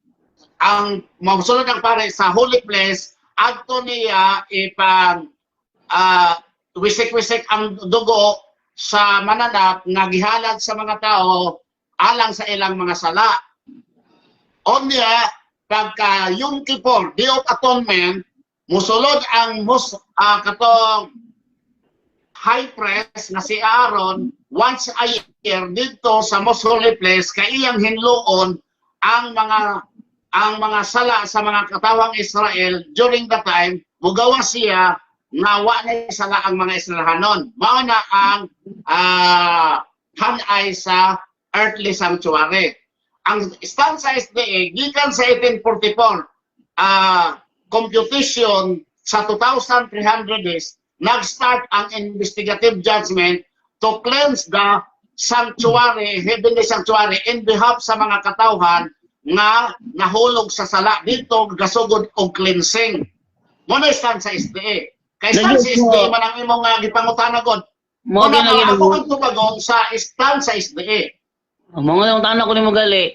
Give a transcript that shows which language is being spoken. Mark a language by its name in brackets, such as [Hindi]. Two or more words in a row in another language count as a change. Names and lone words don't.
[Cebuano] sa [English] holy place [Cebuano] adto niya ipang wisik-wisik ang dugo sa mananap nga gihalad sa mga tao alang sa ilang mga sala. Onya pagka Yom Kippur, [English] Day of Atonement, [Cebuano] musulod ang katong [English] high priest [Cebuano] na si Aaron [English] once a year [Cebuano] dito sa [English] most holy place [Cebuano] kay iyang hinluon ang mga sala sa mga katawang Israel [English] during the time [Cebuano] mugawa siya nga wa na sala ang mga Israelanon. Mao na ang hanay sa [English] earthly sanctuary. [Cebuano] Ang stand sa SDA gikan sa 1844 computation sa 2,300 days nag-start ang [English] investigative judgment to cleanse the sanctuary, heavenly sanctuary in behalf [Cebuano] sa mga katawhan nga nahulog sa sala dito gasugod og cleansing. Muna stand sa SDA. Kay stand sa SDA man ang imong gipangutanagon. Muna ako ang tubagon sa stand sa SDA. Mga tanong ko ni mo gali.